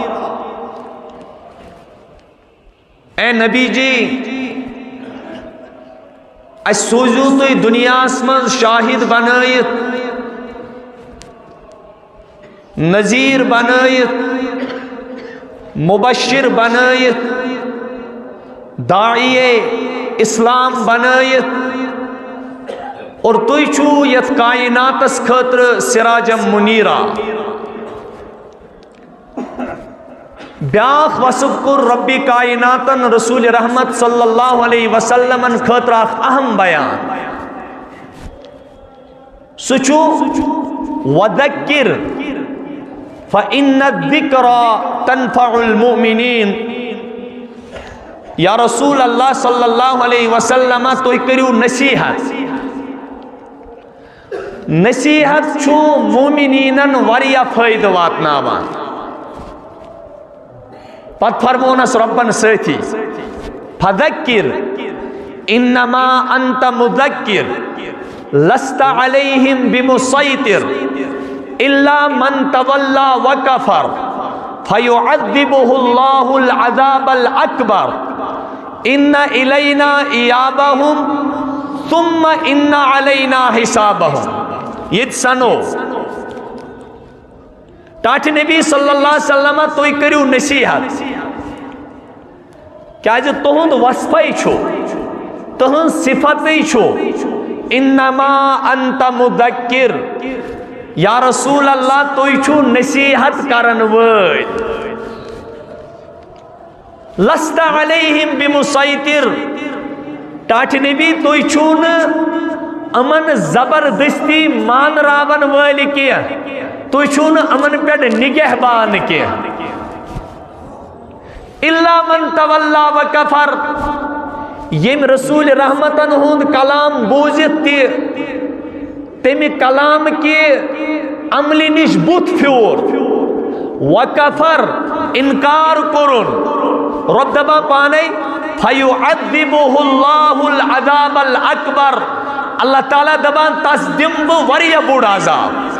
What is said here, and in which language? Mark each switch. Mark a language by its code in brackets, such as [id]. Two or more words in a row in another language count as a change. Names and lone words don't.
[ks] اے نبی جی، اس سوزو تو دنیا اسمن شاہد بنائیت، نذیر بنائیت، مبشر بنائیت، داعی اسلام بنائیت، اور توی چھو یت کائناتس خطر [ar] سراجم منیرا۔ [ks] بیاخ وصف کر ربی کائناتن رسول رحمت [ar] صلی اللہ علیہ وسلم [ks] خطر اہم بیان، سچو وذکر [ar] فَإِنَّ الذِّكْرَ تَنْفَعُ الْمُؤْمِنِينَ۔ یا رسول اللہ صلی اللہ علیہ وسلم [ks] تو کریو نصیحت، نصیحت چھو مومنینن وریا فائدہ واتناوان۔ پت فرمونس ربن سیتھی [ar] فذکر انما انت مذکر لست علیہم بمسیطر الا من تولا وکفر فیعذبہ اللہ العذاب الاکبر ان الینا ایابہم ثم ان علینا حسابہم۔ [ks] یہ سنو ٹاٹھ نبی [ar] صلی اللہ علیہ وسلم [ks] تو کریو نصیحت، کیا جو تہند وصفی چھو، تہند صفتی چھو، [ar] انما انت مذکر، یا رسول اللہ [ks] تو چھو نصیحت کرن وید، [ar] لست علیہم بمسیطر، [ks] ٹاٹھ نبی تو چھون امن زبردستی مان راون والی کیا، تو چھون امن پیٹ نگہ بان کیا۔ [ar] الا من تولا وکفر، [ks] یم رسول رحمتن ہند کلام بوزت تی تمی کلام کی عملی نش بت پھیور، وکفر انکار کرن، رب دبا پانے [ar] فیعذبہ اللہ العذاب الاکبر، [ks] اللہ تعالیٰ دبان تس دم بو وریا بوڑ عذاب۔